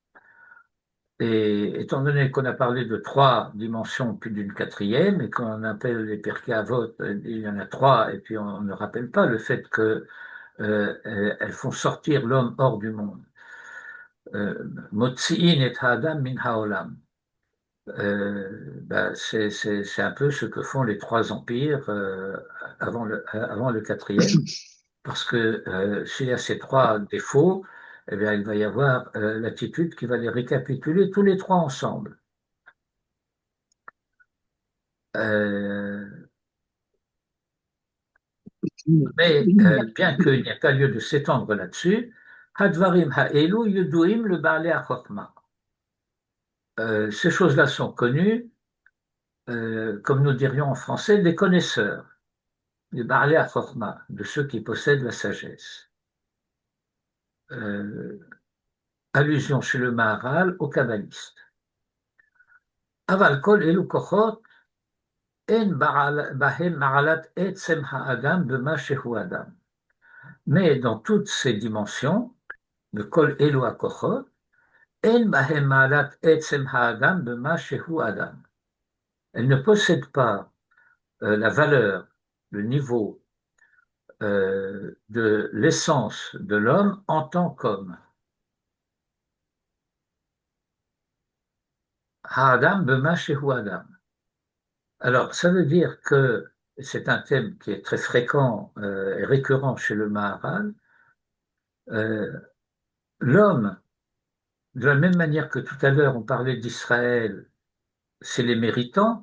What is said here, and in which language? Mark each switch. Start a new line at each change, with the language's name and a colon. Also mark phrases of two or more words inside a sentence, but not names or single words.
French: Et étant donné qu'on a parlé de trois dimensions, puis d'une quatrième, et qu'on appelle les Pirkei Avot, il y en a trois, et puis on ne rappelle pas le fait que elles font sortir l'homme hors du monde.
Hebrew: מוציאין את האדם מן העולם.
French: C'est un peu ce que font les trois empires avant le quatrième, parce que s'il y a ces trois défauts, eh bien, il va y avoir l'attitude qui va les récapituler tous les trois ensemble. Euh, mais bien qu'il n'y ait pas lieu de s'étendre là-dessus,
Hebrew: הדברים האלו ידועים ל בעלי החכמה.
French: Ces choses-là sont connues, comme nous dirions en français, des connaisseurs. Du
Hebrew: בעלי החכמה,
French: de ceux qui possèdent la sagesse. Euh, allusion chez le Maharal aux kabbalistes.
Hebrew: אבל כל אלו כוחות אין בהם מעלת עצם האדם במה שהוא אדם.
French: Mais dans toutes ces dimensions, de
Hebrew: כל אלו כוחות, אין בהם מעלת עצם האדם במה שהוא אדם.
French: Elles ne possèdent pas la valeur, le niveau de l'essence de l'homme en tant qu'homme.
Hebrew: האדם במה שהוא אדם.
French: Alors, ça veut dire que c'est un thème qui est très fréquent et récurrent chez le Maharal. Euh, L'homme, de la même manière que tout à l'heure on parlait d'Israël, c'est les méritants.